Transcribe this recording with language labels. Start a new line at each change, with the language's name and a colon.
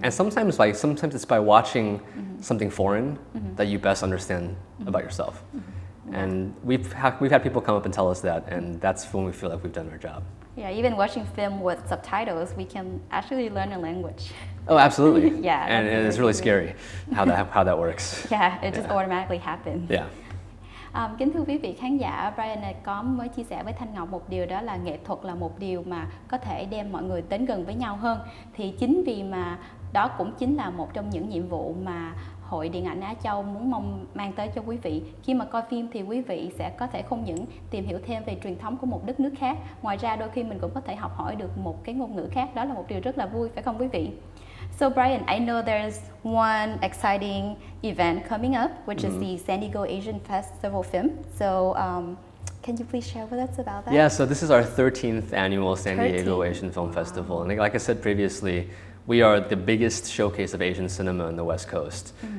English: And sometimes it's by watching something foreign that you best understand about yourself. And we've had people come up and tell us that, and that's when we feel like we've done our job. Yeah, even watching film with subtitles, we can actually learn a language. Oh, absolutely. Yeah. And it's really scary how that works. Yeah, it just automatically happens. Yeah.
Vietnamese: Kính thưa quý vị khán giả, Brian có mới chia sẻ với Thanh Ngọc một điều, đó là nghệ thuật là một điều mà có thể đem mọi người đến gần với nhau hơn. Thì chính vì mà đó cũng chính là một trong những nhiệm vụ mà Hội Điện ảnh Á Châu muốn mang tới cho quý vị. Khi mà coi phim thì quý vị sẽ có thể không những tìm hiểu thêm về truyền thống của một đất nước khác, ngoài ra đôi khi mình cũng có thể học hỏi được một cái ngôn ngữ khác. Đó là một điều rất là vui, phải không quý vị?
English: So Brian, I know there's one exciting event coming up, which is the San Diego Asian Festival film. So can you please share with us about that? Yeah, so this is our 13th annual San Diego Asian Film Festival. And like I said previously, we are the biggest showcase of Asian cinema in the West Coast.